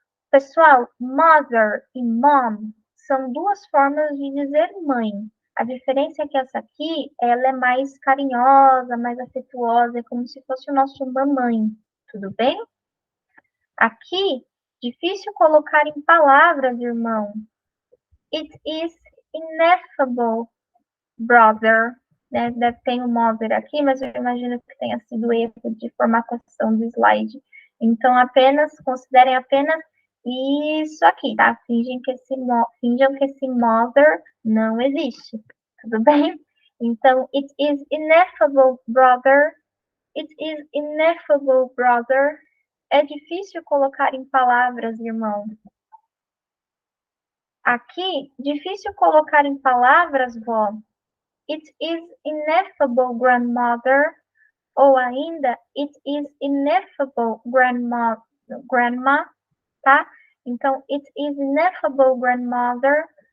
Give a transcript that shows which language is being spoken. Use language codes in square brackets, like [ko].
[pt] Pessoal, mother e mom são duas formas de dizer mãe. A diferença é que essa aqui, ela é mais carinhosa, mais afetuosa, é como se fosse o nosso mamãe. Tudo bem? Aqui, difícil colocar em palavras, irmão. [en] It is ineffable, brother. [pt] Né? Tem um mother aqui, mas eu imagino que tenha sido erro de formatação do slide. Então, considerem apenas isso aqui, tá? Finjam que esse mother não existe. Tudo bem? [en] Então, it is ineffable, brother. It is ineffable, brother. [pt] É difícil colocar em palavras, irmão. Aqui, difícil colocar em palavras, vó. [en] It is ineffable, grandmother. [pt] Ou ainda, [en] it is ineffable, grandma, tá? Então, it is ineffable, grandmother.